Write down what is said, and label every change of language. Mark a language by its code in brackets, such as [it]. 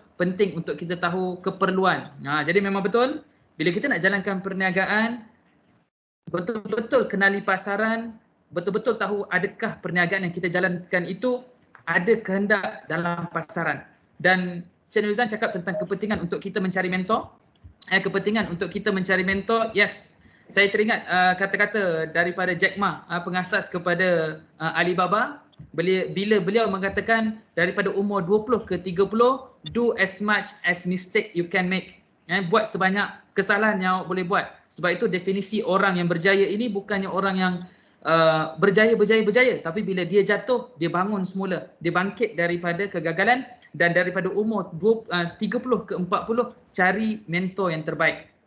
[ms] Penting untuk kita tahu keperluan. Jadi memang betul bila kita nak jalankan perniagaan, betul-betul kenali pasaran, betul-betul tahu adakah perniagaan yang kita jalankan itu ada kehendak dalam pasaran. Dan Cik Norizan cakap tentang kepentingan untuk kita mencari mentor. Kepentingan untuk kita mencari mentor, yes. Saya teringat kata-kata daripada Jack Ma, pengasas kepada Alibaba. Bila beliau mengatakan daripada umur 20 ke 30, [en] do as much as mistake you can make. [ms] Buat sebanyak kesalahan yang awak boleh buat. Sebab itu definisi orang yang berjaya ini bukannya orang yang berjaya, tapi bila dia jatuh, dia bangun semula, dia bangkit daripada kegagalan. Dan daripada umur 30 ke 40, cari mentor yang terbaik.